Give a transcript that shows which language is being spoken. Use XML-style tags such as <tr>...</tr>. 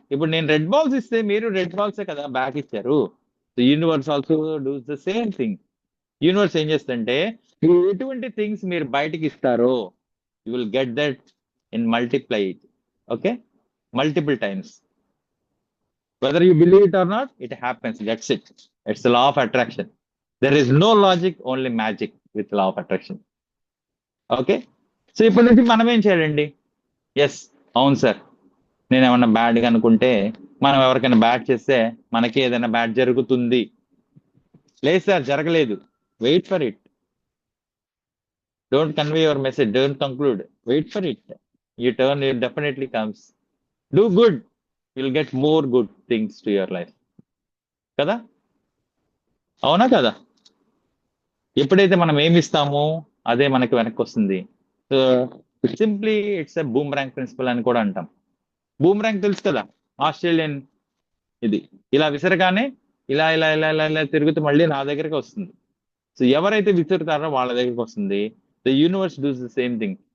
<te>ఇప్పుడు నేను red balls ఇస్తే మీరు రెడ్ బాల్సే కదా బ్యాక్ ఇచ్చారు.</te> <en>Universe also does the same thing.</en> <te>Universe ఏం చేస్తుంటే మీరు ఎటువంటి థింగ్స్ మీరు బయటకి ఇస్తారో</te> <en>You will get that in multiply it, okay, multiple times. Whether you believe it or not, it happens. That's it. It's the law of attraction. There is no logic, only magic with law of attraction.</en> <te>Okay, so ఇప్పటి నుంచి మనం ఏం చేయాలండి? Yes, అవును sir, నేను ఏమన్నా బ్యాడ్గా అనుకుంటే, మనం ఎవరికైనా బ్యాడ్ చేస్తే మనకి ఏదైనా బ్యాడ్ జరుగుతుంది. లేదు సార్, జరగలేదు.</te> <en>Wait for it. Don't convey your message, don't conclude, wait for it. You turn, it definitely comes. Do good, you'll get more good things to your life,</en> <te>కదా, అవునా కదా? ఎప్పుడైతే మనం ఏమి ఇస్తామో అదే మనకి వెనక్కి వస్తుంది.</te> <en>so simply it's a boomerang principle</en> <te>అని కూడా అంటాం. బూమరాంగ్ తెలుసు కదా, ఆస్ట్రేలియన్ ఇది, ఇలా విసరగానే ఇలా ఇలా ఇలా ఇలా ఇలా తిరుగుతూ మళ్ళీ నా దగ్గరికి వస్తుంది. సో ఎవరైతే విసురుతారో వాళ్ళ దగ్గరికి వస్తుంది.</te> <en>The universe does the same thing.</en>